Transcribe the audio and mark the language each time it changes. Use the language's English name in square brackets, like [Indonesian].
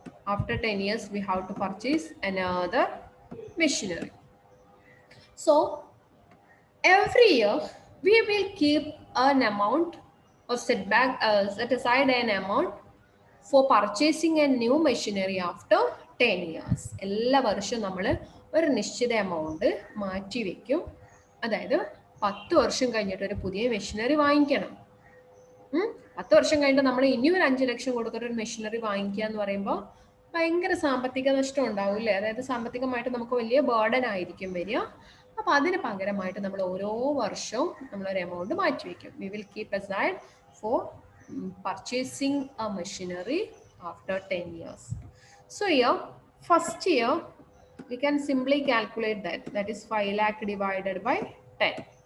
[English] After 10 years, we have to purchase another machinery. So every year we will keep an amount or set aside an amount for purchasing a new machinery after 10 years. [Malayalam] എല്ലാ വർഷവും നമ്മൾ ഒരു നിശ്ചിത amount മാറ്റി വെക്കും. അതായത് 10 വർഷം കഴിഞ്ഞിട്ട് ഒരു പുതിയ മെഷീനറി വാങ്ങിക്കണം. 10 വർഷം കഴിഞ്ഞിട്ട് നമ്മൾ ഇനി ഒരു 5 ലക്ഷം കൊടുത്തിട്ട് ഒരു മെഷീനറി വാങ്ങിക്കുക എന്ന് പറയുമ്പോൾ ഭയങ്കര സാമ്പത്തിക നഷ്ടം ഉണ്ടാവില്ലേ? അതായത് സാമ്പത്തികമായിട്ട് നമുക്ക് വലിയ ബേർഡൻ ആയിരിക്കും വരിക. അപ്പൊ അതിന് പകരമായിട്ട് നമ്മൾ ഓരോ വർഷവും നമ്മളൊരു എമൗണ്ട് മാറ്റി വെക്കും. [English] We will keep aside for purchasing a machinery after 10 years. So here, first year, we can simply calculate that is 5 lakh divided by 10.